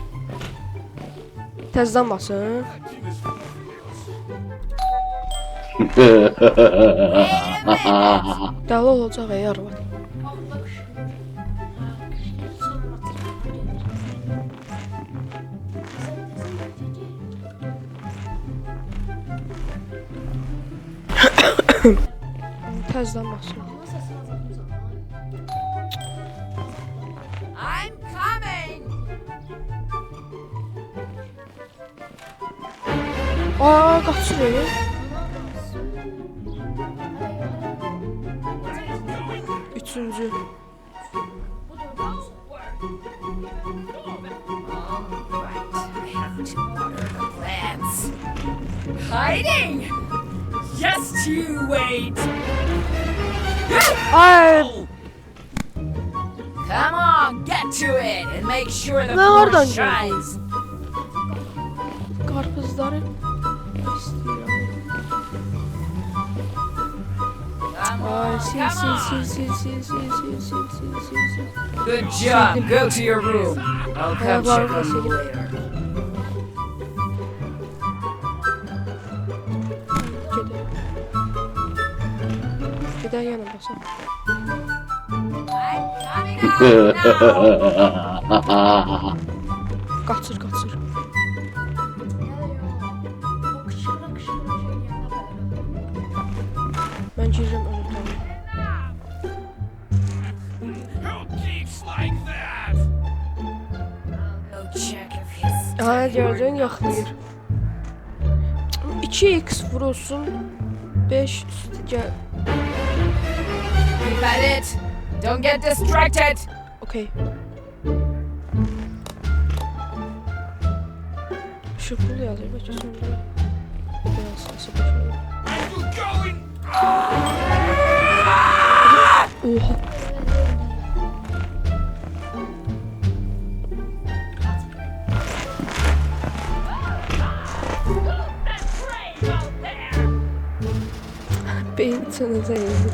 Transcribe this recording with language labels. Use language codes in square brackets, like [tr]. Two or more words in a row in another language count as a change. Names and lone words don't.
[az] Təzədən basın. Dəli olacaq ey arvad. Allah qışqırır. Hə, qışqırır. Sonra atır. Təzədən basın. [en] I'm coming! [az] Qaçır ey. Üçüncü. [en] Alright, I have to order the plants. Hiding! Just you wait! [az] Ay, [en] Come on, get to it and make sure the [az] Ne [en] floor [az] oradan [en] shines. [az] qarpızları istəyirəm. [en] Come [az] Ay, [en] on, [az] sil, [en] come [az] sil, [en] on. [az] sil, sil, sil, sil, sil, sil, sil, sil, sil. [en] Good job. Go to your room. I'll come [az] var, [en] check on you [az] sileyim. [en] later. [az] Gedən yana basaq. [en] I'm coming out now. [az] Qaçır, qaçır. O qışqıra qışqıra şey yanına bərabər. Mən girirəm ön otağa. [en] Go check if he's [az] Ha, gördün, yaxlayır. 2x vurulsun. 5 üstü gəl. [en] Keep at it. Don't get distracted. [az] Okey. [tr] Şu pul yazıyor, bəlkə sonra. [az] Biraz səsi başlayır. Oha. Beyin sönəcək indi.